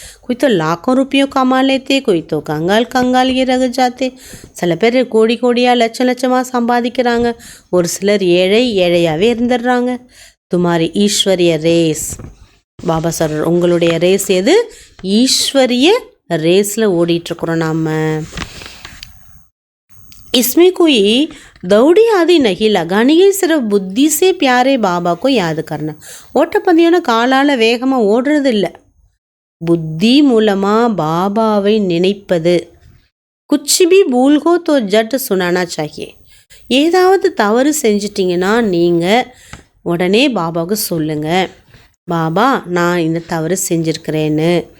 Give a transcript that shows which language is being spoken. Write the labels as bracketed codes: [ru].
[hi] कोई तो लाखों रुपयों कमा लेते, कोई तो कंगाल ये रह जाते. [ta] சில பேர் கோடி கோடியாக லட்சமாக சம்பாதிக்கிறாங்க, ஒரு சிலர் ஏழையாகவே இருந்துடுறாங்க. [hi] துமாரி ஈஸ்வரிய ரேஸ், [ta] பாபா சொல்கிறார் உங்களுடைய ரேஸ் எது, ஈஸ்வரிய ரேஸில் ஓடிட்டுருக்குறோம் நாம். [hi] इसमें कोई दौड़ी आदि नहीं लगानी है, सिर्फ बुद्धि से प्यारे बाबा को याद करना. [ta] ஓட்டப்பந்தயம்னா காலால் வேகமாக ஓடுறது இல்லை, புத்தி மூலமாக பாபாவை நினைப்பது. [hi] குச்சி பி பூல் ஹோ தோ ஜட் சுனானா சாஹியே, [ta] ஏதாவது தவறு செஞ்சிட்டிங்கன்னா நீங்கள் உடனே பாபாவுக்கு சொல்லுங்கள், பாபா நான் இந்த தவறு செஞ்சுருக்கிறேன்னு.